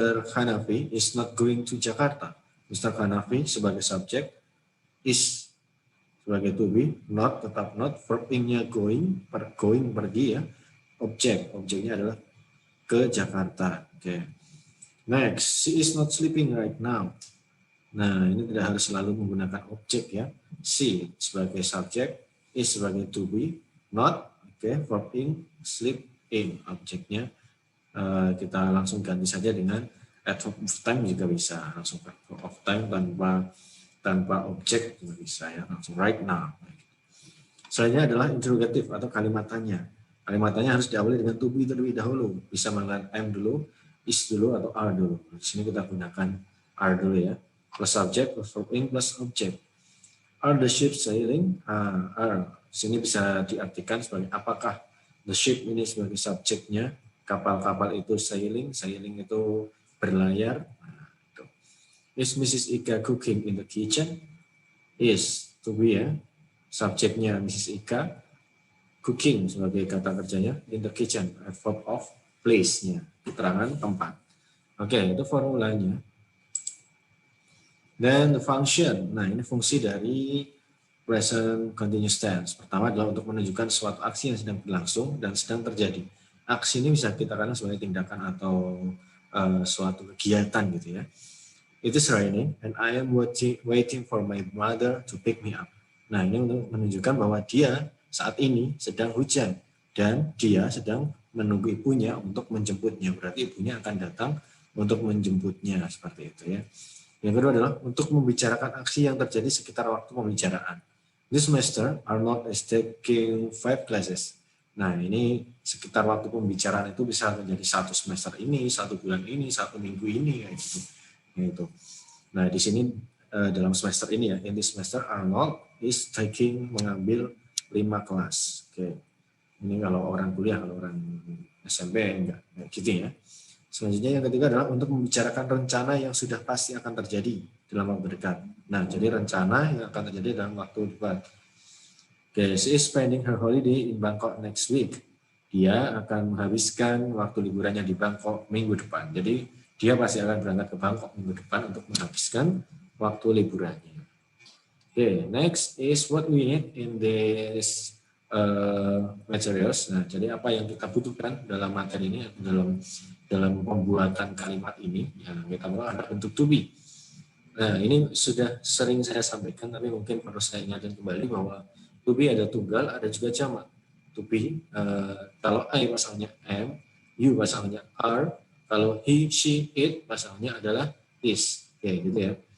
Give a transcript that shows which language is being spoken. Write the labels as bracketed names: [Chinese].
[English] Hanafi is not going to Jakarta. Mr. [Indonesian] Hanafi sebagai subjek, is sebagai to be, not tetap not, verb in-nya going pergi ya, objeknya adalah ke Jakarta. Oke. [English] Next, she is not sleeping right now. [Indonesian] Nah, ini tidak harus selalu menggunakan objek ya. She sebagai subjek, is sebagai to be, not, verb in, sleep in, objeknya. Kita langsung ganti saja dengan adverb of time juga bisa, langsung adverb of time tanpa objek juga bisa ya, langsung right now. Selanjutnya adalah interrogative atau kalimat tanya. Kalimatnya harus diawali dengan to be terlebih dahulu. Bisa menggunakan am dulu, is dulu, atau are dulu. Di sini kita gunakan are dulu ya. [English] Plus subject, plus verb ing, plus object. Are the ship sailing? Are. [Indonesian] Di sini bisa diartikan sebagai apakah the ship ini sebagai subjeknya. Kapal-kapal itu sailing. Sailing itu berlayar. Is Mrs. [English] Ika cooking in the kitchen? [Indonesian] Is, to be ya. Subjeknya Mrs. Ika. Cooking sebagai kata kerjanya, [English] in the kitchen, [Indonesian] a verb of place-nya, keterangan tempat. Oke, itu formulanya. [English] Then the function, [Indonesian] nah ini fungsi dari present continuous tense. Pertama adalah untuk menunjukkan suatu aksi yang sedang berlangsung dan sedang terjadi. Aksi ini bisa kita katakan sebagai tindakan atau suatu kegiatan gitu ya. [English] It is raining and I am waiting for my mother to pick me up. [Indonesian] Nah ini untuk menunjukkan bahwa dia saat ini sedang hujan dan dia sedang menunggu ibunya untuk menjemputnya. Berarti ibunya akan datang untuk menjemputnya seperti itu ya. Yang kedua adalah untuk membicarakan aksi yang terjadi sekitar waktu pembicaraan. [English] This semester Arnold is taking 5 classes. [Indonesian] Nah ini sekitar waktu pembicaraan itu bisa menjadi 1 semester ini, 1 bulan ini, 1 minggu ini kayak gitu. Gitu. Nah di sini dalam semester ini ya, [English] in this semester Arnold is [Indonesian] mengambil 5 kelas. Oke. Ini kalau orang kuliah, kalau orang SMP enggak gitu ya. Selanjutnya yang ketiga adalah untuk membicarakan rencana yang sudah pasti akan terjadi dalam waktu dekat. Nah, jadi rencana yang akan terjadi dalam waktu dekat. [English] Oke, she is spending her holiday in Bangkok next week. [Indonesian] Dia akan menghabiskan waktu liburannya di Bangkok minggu depan. Jadi dia pasti akan berangkat ke Bangkok minggu depan untuk menghabiskan waktu liburannya. [English] Oke, next is what we need in this materials. [Indonesian] Nah, jadi apa yang kita butuhkan dalam materi ini, dalam pembuatan kalimat ini, yang kita mau ada bentuk to be. Nah, ini sudah sering saya sampaikan, tapi mungkin perlu saya ingatkan kembali bahwa to be ada tunggal, ada juga jamak. To be, kalau I pasangannya am, you pasangannya are, kalau he, she, it pasangannya adalah is. Oke, gitu ya.